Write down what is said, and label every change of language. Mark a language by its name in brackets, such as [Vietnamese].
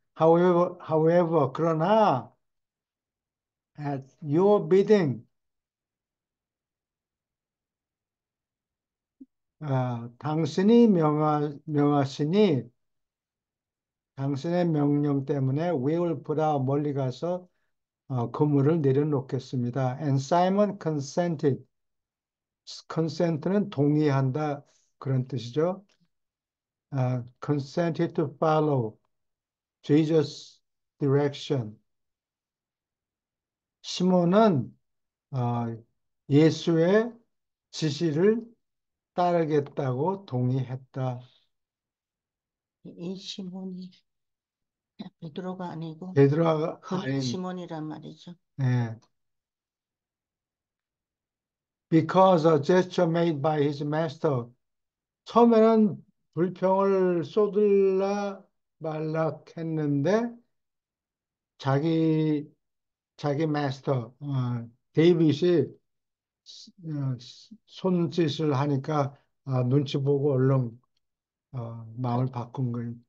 [English] However, [Korean] 그러나 [English] at your bidding, [Korean] 당신이 명하시니 당신의 명령 때문에 [English] we will put out [Korean] 멀리 가서 그물을 내려놓겠습니다. [English] And Simon consented. [Korean] consent는 동의한다 그런 뜻이죠. [English] consented to follow Jesus' direction. [Korean] 시몬은 어, 예수의 지시를 따르겠다고 동의했다. 이 시몬이 베드로가 아니고 베드로가 아닌, 시몬이란 말이죠. 예. [English] Because a gesture made by his master. [Korean] 처음에는 불평을 쏟을라 말라 했는데 자기 마스터 데이빗이 손짓을 하니까 눈치 보고 얼른 마음을 바꾼 거예요.